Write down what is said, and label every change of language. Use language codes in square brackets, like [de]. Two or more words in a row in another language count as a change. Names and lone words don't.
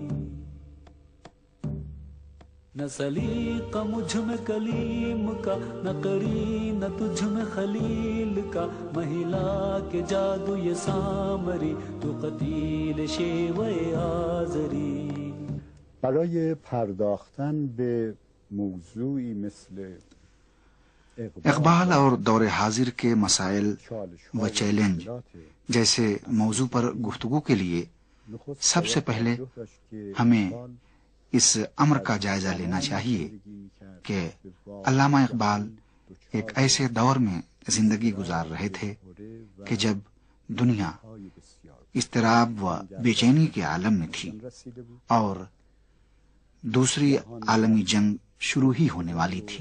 [ur] نہ سلیقہ مجھ میں کلیم کا، نہ قرین تجھ میں خلیل کا، مہلا کے جادو یہ سامری، تو قتیل شیوہ آزری۔ [fa] برای پرداختن به موضوعی مثل [ur] اقبال اور دور حاضر کے مسائل و چیلنج جیسے موضوع پر گفتگو کے لیے سب سے پہلے ہمیں اس امر کا جائزہ لینا چاہیے کہ علامہ اقبال ایک ایسے دور میں زندگی گزار رہے تھے کہ جب دنیا اضطراب و بے چینی کے عالم میں تھی اور دوسری عالمی جنگ شروع ہی ہونے والی تھی۔